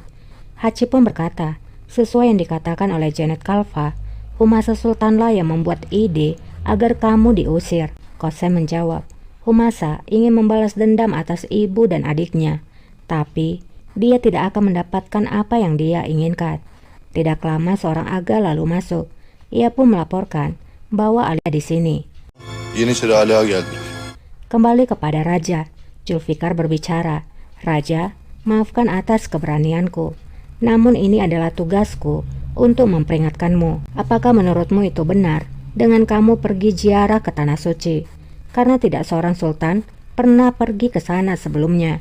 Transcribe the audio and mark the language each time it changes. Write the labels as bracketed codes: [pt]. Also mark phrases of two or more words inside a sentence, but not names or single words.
[id] Hachi pun berkata, "Sesuai yang dikatakan oleh Janet Kalfa, Humasa Sultanlah yang membuat ide agar kamu diusir." Qasim menjawab, "Humasa ingin membalas dendam atas ibu dan adiknya, tapi dia tidak akan mendapatkan apa yang dia inginkan." Tidak lama seorang aga lalu masuk. Ia pun melaporkan bahwa Ali di sini. [tr] Yeniçeri Ala geldi. [id] Kembali kepada Raja, Zulfikar berbicara, "Raja, maafkan atas keberanianku. Namun ini adalah tugasku untuk memperingatkanmu. Apakah menurutmu itu benar dengan kamu pergi ziarah ke tanah suci? Karena tidak seorang sultan pernah pergi ke sana sebelumnya."